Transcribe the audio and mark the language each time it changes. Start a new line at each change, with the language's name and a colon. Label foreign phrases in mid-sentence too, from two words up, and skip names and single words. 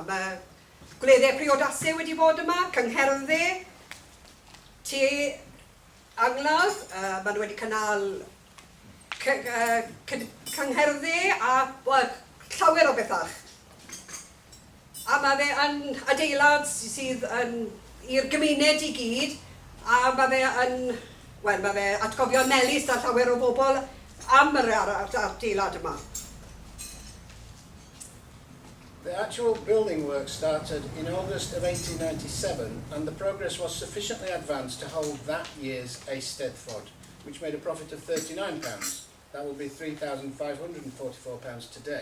Welsh: Mae gwleddau priodasau wedi bod yma, cyngherdde, te angladd, maen nhw wedi cynnal cyngherdde a llawer o bethau. A mae fe yn adeilad sydd i'r gymuned I gyd, a mae fe atgofio melys a llawer o bobl am yr adeilad yma.
English: The actual building work started in August of 1897 and the progress was sufficiently advanced to hold that year's Eisteddfod, which made a profit of £39. That will be £3,544 today.